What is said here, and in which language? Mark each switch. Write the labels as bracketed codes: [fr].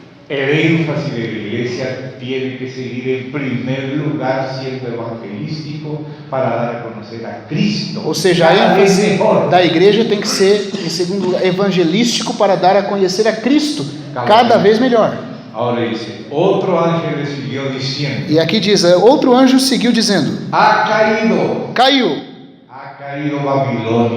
[es] El énfasis de la iglesia tiene que seguir en primer lugar siendo evangelístico para dar a conocer a Cristo. [pt] Ou seja, a ênfase da igreja tem que ser, em segundo lugar, evangelístico para dar a conhecer a Cristo cada vez melhor. Agora diz, outro anjo [es] le siguió diciendo. [pt] E aqui diz, outro anjo seguiu dizendo: caiu Babilônia.